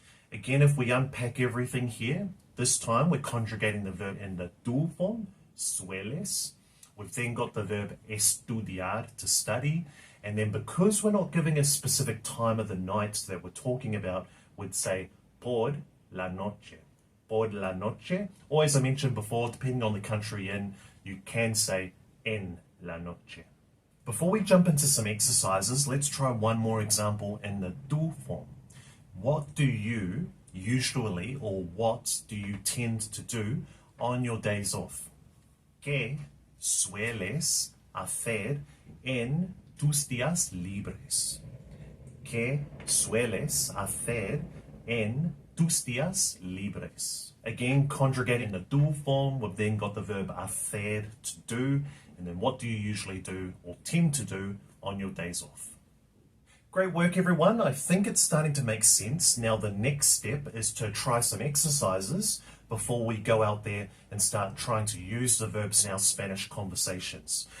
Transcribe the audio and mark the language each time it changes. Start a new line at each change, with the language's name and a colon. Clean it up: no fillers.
English: Again, if we unpack everything here, this time we're conjugating the verb in the tú form, sueles. We've then got the verb estudiar, to study, And then because we're not giving a specific time of the night that we're talking about, we'd say
Spanish: por la noche. Por la noche.
English: Or as I mentioned before, depending on the country you're in, you can say
Spanish: en la noche.
English: Before we jump into some exercises, let's try one more example in the do form. What do you usually, or what do you tend to do on your days off?
Spanish: ¿Qué sueles hacer en tus días libres? ¿Qué sueles hacer en tus días libres?
English: Again, conjugating the do form, we've then got the verb hacer, to do, and then what do you usually do or tend to do on your days off? Great work, everyone. I think it's starting to make sense. Now, the next step is to try some exercises before we go out there and start trying to use the verbs in our Spanish conversations.